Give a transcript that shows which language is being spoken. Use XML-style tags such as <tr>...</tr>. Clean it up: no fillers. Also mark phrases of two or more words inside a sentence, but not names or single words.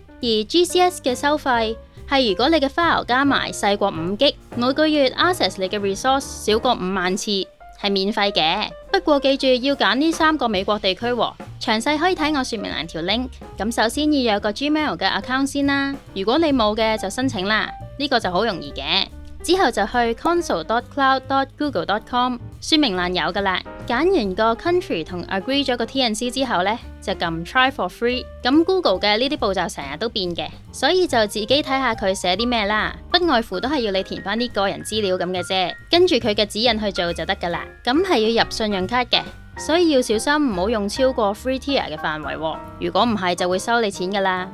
<yue>而 GCS 嘅收費係如果你嘅 file 加埋細過5GB， 每個月 access 你嘅 resource 少過5萬次，係免費嘅。不過記住要揀呢3個美國地區喎。詳細可以睇我說明欄條 link。咁首先要有個 Gmail 嘅 account 先啦，如果你冇嘅就申請啦，呢個就好容易嘅。之後就去 console.cloud.google.com，說明欄有噶啦。揀完個 country 同 agree 咗個 TNC 之後呢，就撳</yue> <en>try for free。</en> <yue>咁 Google 嘅呢啲步驟成日都變嘅，所以就自己睇下佢寫啲咩啦，不外乎都係要你填翻啲個人資料咁嘅啫，跟住佢嘅指引去做就得噶啦。咁係要入信用卡嘅，所以要小心唔好用超過</yue> <en>free tier</en> <yue>嘅範圍喎，如果唔係就會收你錢噶啦。</yue>